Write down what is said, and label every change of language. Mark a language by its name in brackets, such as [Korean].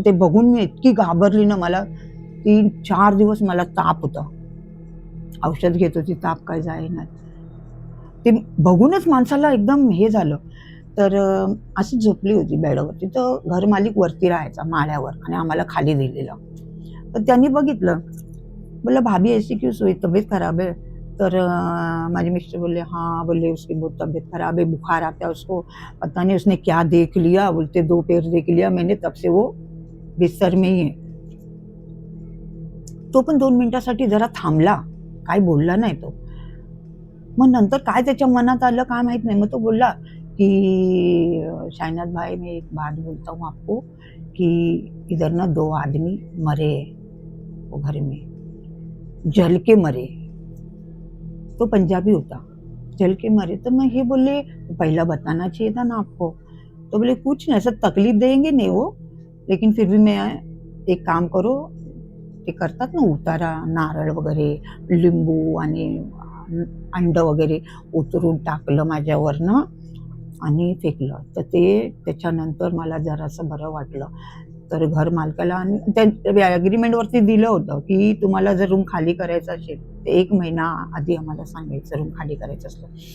[Marathi] ते बघून मी इतकी घाबरली ना, मला 3-4 दिवस मला ताप होता. औषध घेत होती, ताप काय जाईना. ते बघूनच माणसाला एकदम हे झालं. तर अशी झोपली होती बेडवरती. तर घर मालिक वरती राहायचा माळ्यावर आणि आम्हाला खाली दिलेलं. तर त्यांनी बघितलं, बोला [Hindi] भाभी ऐसी क्यों सोई, तबीयत खराब है? [Marathi] तर माझे मिस्टर बोले [Hindi] हाँ, बोले उसकी बहुत तबीयत खराब है, बुखार आता है उसको, पता नहीं उसने क्या देख लिया, बोलते 2 पैर देख लिया मैंने, तब से वो बिस्तर में ही है. [Marathi] तो पण 2 मिनिटासाठी जरा थांबला, काय बोलला नाही तो. मग नंतर काय त्याच्या मनात आलं काय माहित नाही. मग तो बोलला कि [Hindi] शाहनाज भाई, मैं एक बात बोलता हूँ आपको कि इधर ना 2 आदमी मरे वो घर में, जल के मरे. [Marathi] तो पंजाबी होता, [Hindi] जल के मरे. तो मैं ये बोले पहला बताना चाहिए था ना आपको. तो बोले कुछ नहीं, ऐसा तकलीफ देंगे नहीं वो, लेकिन फिर भी मैं एक काम करो, [Marathi] ते करतात ना उतारा, नारळ वगैरे, लिंबू आणि अंड वगैरे उतरून टाकलं माझ्यावरनं आणि फेकलं. तर ते त्याच्यानंतर मला जरासं बरं वाटलं. तर घर मालकाला आणि त्या ॲग्रीमेंटवरती दिलं होतं की तुम्हाला जर रूम खाली करायचं असेल तर 1 महिना आधी आम्हाला सांगायचं रूम खाली करायचं असलं.